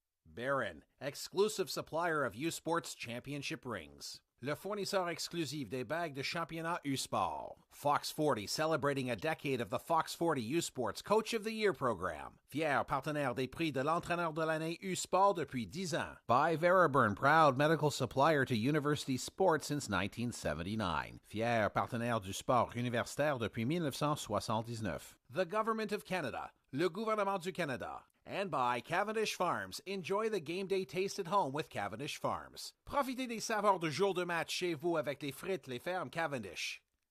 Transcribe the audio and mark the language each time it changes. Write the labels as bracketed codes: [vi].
[en] Barron, exclusive supplier of U-Sports championship rings. [fr] Le fournisseur exclusif des bagues de championnat U-Sport. [en] Fox 40, celebrating a decade of the Fox 40 U-Sports Coach of the Year program. [fr] Fier partenaire des prix de l'entraîneur de l'année U-Sport depuis 10 ans. [en] By Veriburn, proud medical supplier to university sports since 1979. [fr] Fier partenaire du sport universitaire depuis 1979. [en] The Government of Canada, [fr] le gouvernement du Canada. [en] And by Cavendish Farms. Enjoy the game day taste at home with Cavendish Farms. [fr] Profitez des saveurs de jour de match chez vous avec les frites Les Fermes Cavendish.